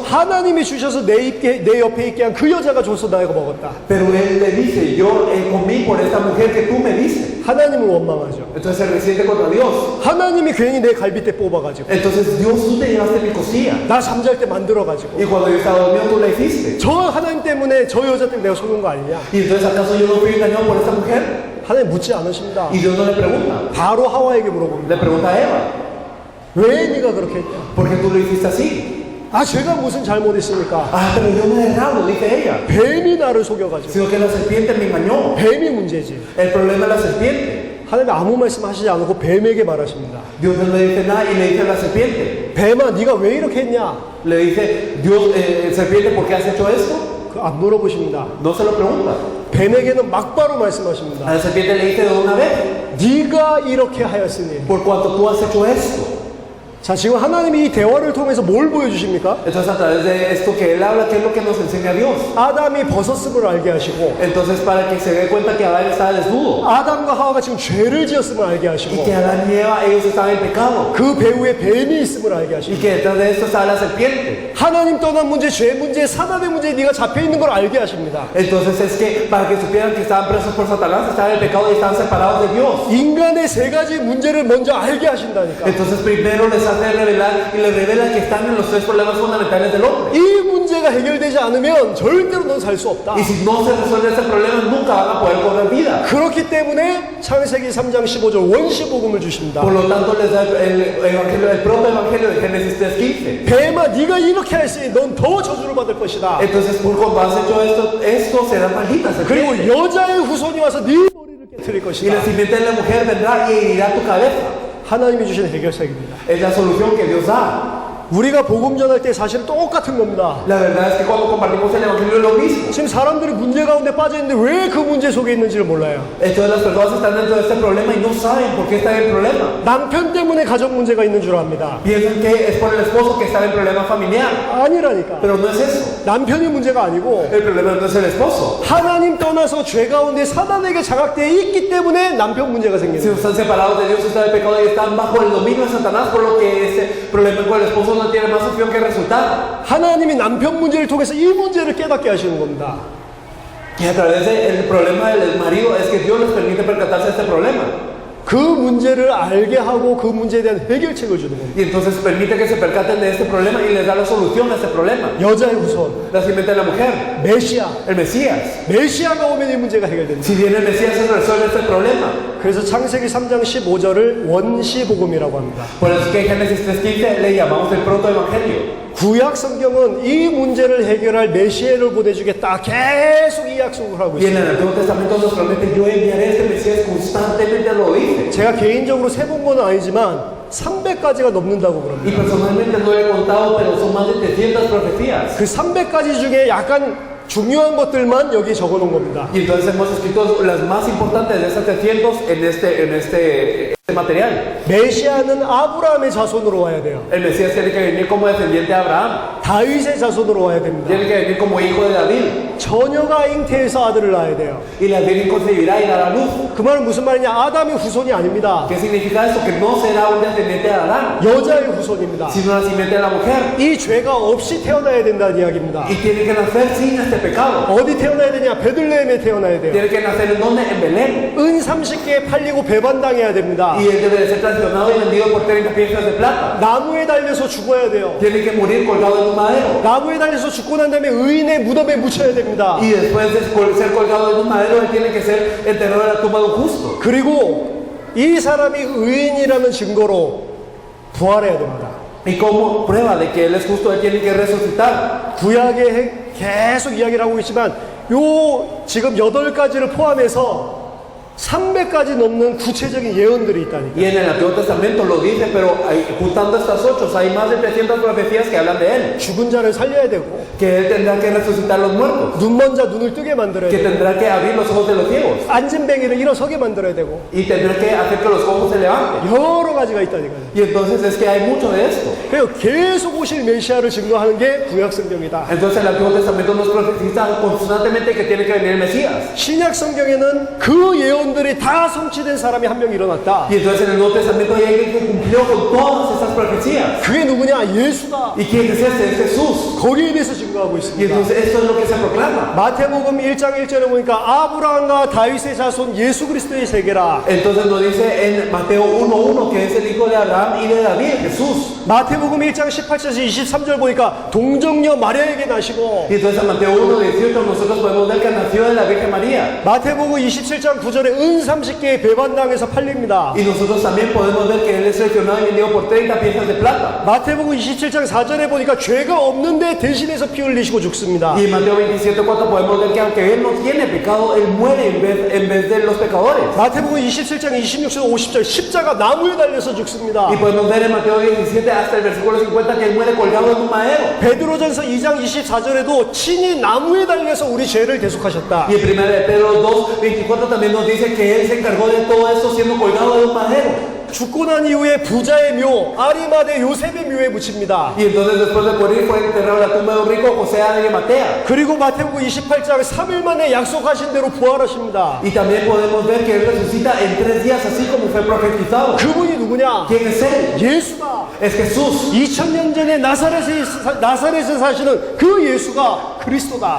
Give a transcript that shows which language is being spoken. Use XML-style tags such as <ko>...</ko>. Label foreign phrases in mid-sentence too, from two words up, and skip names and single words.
<ko>하나님이 주셔서 내 옆에 있게 한 그 여자가 줘서 내가 먹었다.</ko> <es>Pero él le dice, yo comí por esta mujer que tú me diste.</es> <ko>하나님을 원망하죠.</ko> <es>Entonces se resiente contra Dios.</es> <ko>하나님이 괜히 내 갈비뼈 뽑아가지고</ko> <es>Entonces Dios, tú te llevaste mi costilla.</es> <ko>나 잠잘 때 만들어가지고</ko> <es>Y cuando yo estaba dormido tú la hiciste.</es> <ko>저 하나님 때문에 저 여자 때문에 내가 속은 거 아니냐?</ko> <es>Y entonces ¿acaso yo no fui engañado por esta mujer?</es> <ko>하나님 묻지 않으십니다.</ko> <es>Y Dios no le pregunta.</es> <ko>바로 하와에게 물어봅니다.</ko> <es>Le pregunta a Eva,</es> <ko>왜 네가 그렇게 했냐?</ko> <es>¿por qué tú lo hiciste así?</es> <ko>아 제가 무슨 잘못했습니까?</ko> <es>Ah, pero yo no he errado, dice ella.</es> <ko>뱀이 나를 속여가지고</ko> <es>Sino que la serpiente me engañó.</es> <ko>뱀이 문제지.</ko> <es>El problema es la serpiente.</es> <ko>하나님 아무 말씀 하시지 않고 뱀에게 말하십니다.</ko> <es>Dios no le dice nada y le dice a la serpiente.</es> <ko>뱀아 네가 왜 이렇게 했냐?</ko> <es>Le dice, Dios, serpiente, ¿por qué has hecho esto?</es> <ko>그 안 물어보십니다.</ko> <es>No se lo pregunta.</es> <ko>뱀에게는 막바로 말씀하십니다.</ko> <es>A la serpiente le dice de una vez,</es> <ko>네가 이렇게 하였으니</ko> <es>por cuanto tú has hecho esto.</es> <ko>자, 지금 하나님이 이 대화를 통해서 뭘 보여주십니까?</ko> <es>Entonces a través de esto que él habla, ¿qué es lo que nos enseña Dios?</es> <ko>아담이 벗었음을 알게 하시고,</ko> <es>Entonces para que se dé cuenta que Adán estaba desnudo</es> <ko>아담과 하와가 지금 죄를 지었음을 알게</ko> <es>y</es> <ko>하시고,</ko> <es>que Adán y Eva ellos estaban en pecado</es> <ko>그 배후에 뱀이 있음을 알게</ko> <es>y</es> <ko>하시고,</ko> <es>que detrás de esto estaba la serpiente.</es> <ko>하나님 떠난 문제, 죄 문제, 사단의 문제에 네가 잡혀 있는 걸 알게 하십니다.</ko> <es>Entonces es que para que supieran que estaban presos por Satanás, estaban en pecado y estaban separados de Dios.</es> <ko>인간의 세 가지 문제를 먼저 알게 하신다니까.</ko> <es>Entonces primero les hace revelar y les revela que están en los tres problemas fundamentales del hombre.</es> <ko>이 문제가 해결되지 않으면 절대로 넌 살 수 없다.</ko> <es>Y si no se resuelve ese problema, nunca van a poder cobrar vida.</es> <ko>그렇기 때문에 창세기 3장 15절 원시복음을 주십니다.</ko> <es>Por lo tanto, les da el propio evangelio de Génesis 3:15.</es> <ko>뱀아 네가 이렇게 했으니 넌 더 저주를 받을 것이다.</ko> <es>Entonces, por cuando has hecho esto será maldita.</es> <ko>그리고 여자의 후손이 와서 네 머리를 깨뜨릴</ko> <es>Y</es> <ko>것이다.</ko> <es>la simiente de la mujer vendrá y herirá tu cabeza.</es> <ko>하나님이 주신 해결책입니다.</ko> <es>Es la solución que Dios da.</es> <ko>우리가 복음 전할 때 사실은 똑같은 겁니다.</ko> <es>La verdad es que cuando compartimos el evangelio es lo mismo.</es> <ko>지금 사람들이 문제 가운데 빠져 있는데 왜 그 문제 속에 있는지를 몰라요.</ko> <es>Entonces las personas están dentro de este problema y no saben por qué están en el problema.</es> <ko>남편 때문에 가정 문제가 있는 줄 압니다.</ko> <es>Piensan que es por el esposo que está en problema familiar.</es> <ko>아니라니까.</ko> <es>Pero no es eso.</es> <ko>남편이 문제가 아니고</ko> <es>El problema no es el esposo.</es> <ko>하나님 떠나서 죄 가운데 사단에게 장악되어 있기 때문에 남편 문제가</ko> <es>Si</es> <ko>생기는 거예요.</ko> <es>están separados de Dios, están en pecado y están bajo el dominio de Satanás, por lo que ese problema con el esposo no tiene más opción que resultado.</es> <ko>하나님이 남편 문제를 통해서 이 문제를 깨닫게 하시는 겁니다.</ko> <es>Y a través del problema del marido es que Dios les permite percatarse de este problema.</es> <ko>그 문제를 알게 하고 그 문제에 대한 해결책을 주는 겁니다.</ko> <es>Y entonces permite que se percaten de este problema y les da la solución a este problema.</es> <ko>여자의 후손,</ko> <es>La simiente de la mujer,</es> <ko>메시아.</ko> <es>el Mesías.</es> <ko>메시아가 오면 이 문제가 해결됩니다.</ko> <es>Si viene el Mesías se resuelve este problema.</es> <ko>그래서 창세기 3장 15절을 원시복음이라고 합니다.</ko> <es>Por eso es que en Génesis 3:15 le llamamos el protoevangelio.</es> <ko>구약 성경은 이 문제를 해결할 메시아를 보내주겠다. 계속 이 약속을 하고</ko> <es>Y en</es> <ko>있습니다.</ko> <es>el Antiguo Testamento nos promete, yo enviaré este Mesías, constantemente lo dice.</es> <ko>제가 개인적으로 세본 건 아니지만 300가지가 넘는다고</ko> <es>Y</es> <ko>그럽니다.</ko> <es>personalmente no he contado, pero son más de 300 profecías.</es> <ko>그 300가지 중에 약간 중요한 것들만 여기 적어 놓은 겁니다.</ko> <es>Y entonces hemos escrito las más importantes de esas 300 en este material.</es> <ko>메시아는 아브라함의 자손으로 와야 돼요.</ko> <es>El Mesías tiene que venir como descendiente de Abraham,</es> <ko>다윗의 자손으로 와야 됩니다.</ko> <es>tiene que venir como hijo de David,</es> <ko>처녀가 잉태해서 아들을 낳아야 돼요.</ko> <es>y la Virgen concebirá y dará luz.</es> <ko>그 말은 무슨 말이냐? 아담의 후손이 아닙니다.</ko> <es>¿Qué significa esto? Que no será un descendiente de Adán,</es> <ko>여자의 후손입니다.</ko> <es>sino una simiente de la mujer.</es> <ko>이 죄가 없이 태어나야 된다는 이야기입니다.</ko> <es>Y tiene que nacer sin este pecado.</es> <ko>어디 태어나야 되냐? 베들레헴에 태어나야 돼요.</ko> <es>Tiene que nacer en donde? En Belén.</es> <ko>은 30개에 팔리고 배반당해야 됩니다.</ko> <es>Y él debe de ser traicionado y vendido por 30 piezas de plata.</es> <ko>나무에 달려서 죽어야 돼요.</ko> <es>Tiene que morir colgado en un madero.</es> <ko>나무에 달려서 죽고 난 다음에 의인의 무덤에 묻혀야 됩니다.</ko> <es>Y después de ser colgado en un madero, él tiene que ser enterrado en la tumba de un justo.</es> <ko>그리고 이 사람이 의인이라는 증거로 부활해야 됩니다.</ko> <es>Y como prueba de que él es justo, él tiene que resucitar.</es> <ko>구약에 계속 이야기를 하고 있지만 요 지금 8가지를 포함해서 300가지 넘는 구체적인 예언들이 있다니까.</ko> <es>Y en el Antiguo Testamento lo dice, pero juntando estas 8, hay más de 300 profecías que hablan de él.</es> <ko>죽은 자를 살려야 되고</ko> <es>Que él tendrá que resucitar a los muertos.</es> <ko>눈먼 자 눈을 뜨게 만들어야</ko> <es>Que</es> <ko>되고</ko> <es>tendrá que abrir los ojos de los ciegos.</es> <ko>앉은 뱅이를 일어서게 만들어야 되고</ko> <es>Y tendrá que hacer que los ojos se levanten.</es> <ko>여러 가지가 있다니까요.</ko> <es>Y entonces es que hay mucho de esto.</es> <ko>그래서 계속 오실 메시아를 증거하는 게 구약 성경이다.</ko> <es>Entonces el Antiguo Testamento nos profetiza constantemente que tiene que venir el Mesías.</es> <ko>신약 성경에는 그 예언들이 다 성취된 사람이 한 명 일어났다.</ko> <es>Y entonces en el Nuevo Testamento hay alguien que cumplió con todas estas profecías.</es> <ko>그게 누구냐? 예수다.</ko> <es>¿Y quién es este? Es Jesús.</es> <ko>거기에 대해서 증거하고</ko> <es>Y</es> <ko>있습니다.</ko> <es>entonces esto es lo que se proclama.</es> <ko>마태복음 1장 1절에 보니까 아브라함과 다윗의 자손 예수 그리스도의 세계라.</ko> <es>Entonces nos dice en Mateo 1:1 que es el hijo de Abraham y de David, Jesús.</es> <ko>마태복음 1장 18절에서 23절 보니까 동정녀 마리아에게 나시고</ko> <es>Y entonces en Mateo 1:18 nosotros podemos ver que nació de la Virgen María.</es> <ko>마태복음 27장 9절에 은 30개의 배반당에서 팔립니다.</ko> <es>Y nosotros también podemos ver que él es seleccionado y vendido por 30 piezas de plata.</es> <ko>마태복음 27장 4절에 보니까 죄가 없는데 대신해서 피 흘리시고 죽습니다.</ko> <es>Y en Mateo 27:4 podemos ver que aunque él no tiene pecado, él muere en vez de los pecadores.</es> <ko>마태복음 27장 26절 50절 십자가 나무에 달려서 죽습니다.</ko> <es>Y podemos ver en Mateo 17 hasta el versículo 50 que él muere colgado en un madero.</es> <ko>베드로전서 2장 24절에도 친히 나무에 달려서 우리 죄를 대속하셨다.</ko> <es>Y en 1 de Pedro 2:24 también nos dice que él se encargó de todo esto siendo colgado de un madero.</es> <ko>죽고 난 이후에 부자의 묘, 아리마대 요셉의 묘에 묻힙니다.</ko> <es>Y entonces después de morir fue enterrado en la tumba de un rico José de Arimatea.</es> <ko>그리고 마태복음 28장 3일 만에 약속하신 대로 부활하십니다.</ko> <es>Y también podemos ver que él resucita en 3 días, así como fue profetizado.</es> <ko>그분이 누구냐?</ko> <es>¿Quién es él?</es> <ko>예수다.</ko> <es>Es Jesús.</es> <ko>2000년 전에 나사렛에 사시는 그 예수가 그리스도다.</ko>